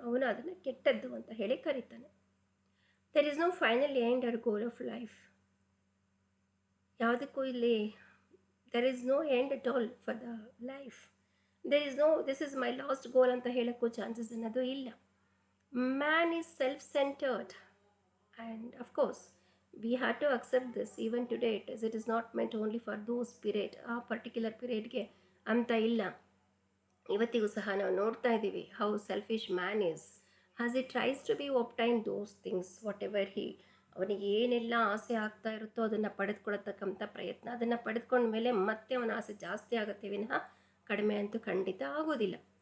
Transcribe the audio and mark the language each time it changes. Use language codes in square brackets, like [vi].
[kn] ಅವನು ಅದನ್ನು ಕೆಟ್ಟದ್ದು ಅಂತ ಹೇಳಿ ಕರೀತಾನೆ. [en] There is no final end or goal of life. [kn] ಯಾವುದಕ್ಕೂ ಇಲ್ಲಿ [en] There is no end at all for the life. There is no this is my last goal [kn] ಅಂತ ಹೇಳೋಕ್ಕೂ chances ಅನ್ನೋದು ಇಲ್ಲ. [en] Man is self centred and of course we had to accept this even today. It is not meant only for those period, [kn] ಆ particular ಪೀರಿಯಡ್ಗೆ ಅಂತ ಇಲ್ಲ. ಇವತ್ತಿಗೂ ಸಹ ನಾವು ನೋಡ್ತಾ ಇದ್ದೀವಿ [en] how selfish man is as he tries to be obtain those things whatever [kn] ಅವನಿಗೆ ಏನೆಲ್ಲ ಆಸೆ ಆಗ್ತಾ ಇರುತ್ತೋ ಅದನ್ನು ಪಡೆದುಕೊಳ್ಳತಕ್ಕಂಥ ಪ್ರಯತ್ನ. ಅದನ್ನು ಪಡೆದುಕೊಂಡ ಮೇಲೆ ಮತ್ತೆ ಅವನ ಆಸೆ ಜಾಸ್ತಿ ಆಗುತ್ತೆ ವಿನಃ ಕಡಿಮೆ ಅಂತೂ ಖಂಡಿತ ಆಗೋದಿಲ್ಲ.